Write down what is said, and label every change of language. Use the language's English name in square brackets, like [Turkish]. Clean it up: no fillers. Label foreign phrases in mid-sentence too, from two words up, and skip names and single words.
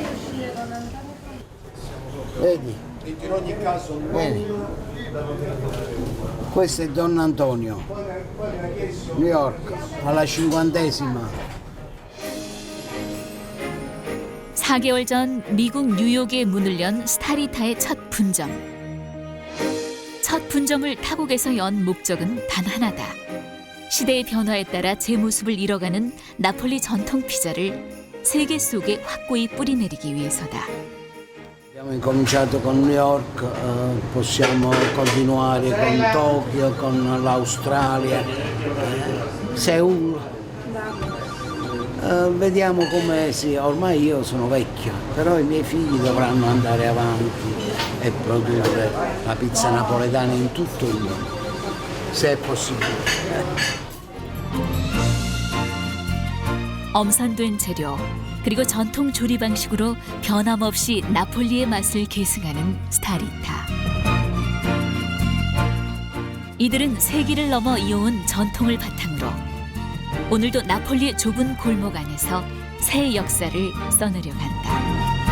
[Italian] Vedi? Vedi? Questo è Don Antonio, New York, alla 50esima. [Korean] 4개월 전 미국 뉴욕에 문을 연 스타리타의 첫 분점. 첫 분점을 타국에서 연 목적은 단 하나다. 시대의 변화에 따라 제 모습을 잃어가는 나폴리 전통 피자를 세계 속에 확고히 뿌리내리기 위해서다. [Italian] Abbiamo incominciato con New York, possiamo continuare con Tokyo, con l'Australia, Seul. Vediamo come ormai io sono vecchio, però i miei figli dovranno andare avanti e produrre la pizza napoletana in tutto il mondo, se è possibile. [Korean] 엄선된 재료 그리고 전통 조리 방식으로 변함없이 나폴리의 맛을 계승하는 스타리타. 이들은 세기를 넘어 이어온 전통을 바탕으로 오늘도 나폴리의 좁은 골목 안에서 새 역사를 써내려 간다.